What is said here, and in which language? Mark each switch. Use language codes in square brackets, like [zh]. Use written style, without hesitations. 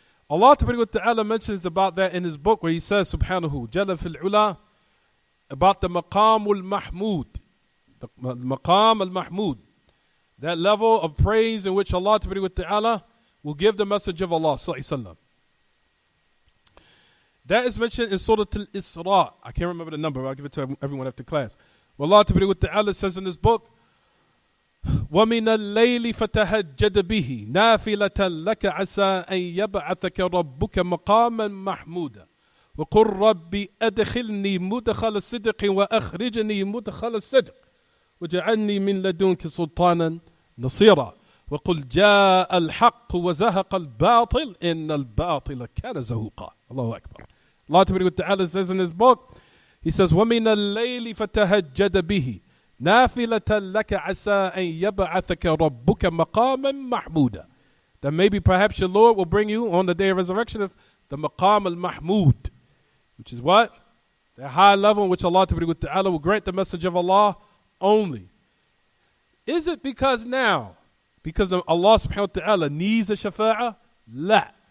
[en] Allah Ta'ala mentions about that in his book where he says, Subhanahu, Jalla fil ula, about the Maqam al-Mahmud. The Maqam al-Mahmud. That level of praise in which Allah Ta'ala will give the message of Allah ﷺ. That is mentioned in Surah Al-Isra. I can't remember the number, but I'll give it to everyone after class. Well, Allah Ta'ala says in this book, [ar] وَمِنَ اللَّيْلِ فَتَهَجَّدْ بِهِ نَافِلَةً لَكَ عَسَىٰ أَن يَبْعَثَكَ رَبُّكَ مَقَامًا مَحْمُودًا وَقُلْ رَبِّ أَدْخِلْنِي مُدْخَلَ الصِّدْقِ وَأَخْرِجْنِي مُدْخَلَ الصِّدْقِ وَاجْعَلْنِي مِنْ لَدُنْكَ سُلْطَانًا نَصِيرًا وَقُلْ جَاءَ الْحَقُّ وَزَهَقَ الْبَاطِلُ إِنَّ الْبَاطِلَ كَانَ زَهُوقًا. [en] Allahu Akbar. Allah Ta'ala says in his book, he says, [ar] وَمِنَ اللَّيْلِ فَتَهَجَّدْ بِهِ نَافِلَةً لَكَ عَسَىٰ أَن يَبْعَثَكَ رَبُّكَ مَقَامًا مَحْمُودًا. [en] That maybe perhaps your Lord will bring you on the day of resurrection of the Maqam al-Mahmud, which is what? The high level in which Allah Ta'ala will grant the message of Allah only. Is it because Allah subhanahu wa ta'ala needs a shafa'ah? [ar] La.